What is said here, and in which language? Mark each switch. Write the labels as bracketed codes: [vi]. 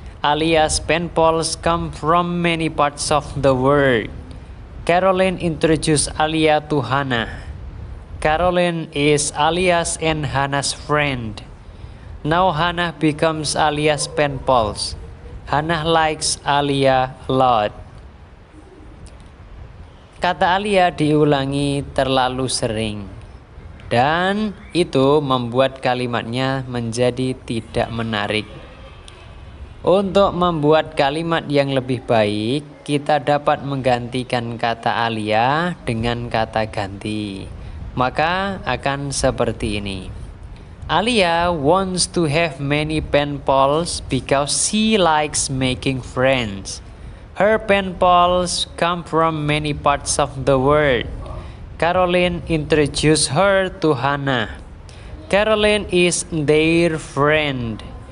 [en] Alia's pen pals come from many parts of the world. Caroline introduced Alia to Hannah. Caroline is Alia's and Hannah's friend. Now Hannah becomes Alia's pen pals. Hannah likes Alia a lot. [id] Kata Alia diulangi terlalu sering dan itu membuat kalimatnya menjadi tidak menarik. Untuk membuat kalimat yang lebih baik, kita dapat menggantikan kata Alia dengan kata ganti. Maka akan seperti ini. [en] Alia wants to have many pen pals because she likes making friends. Her pen pals come from many parts of the world. Caroline introduced her to Hannah. Caroline is their friend.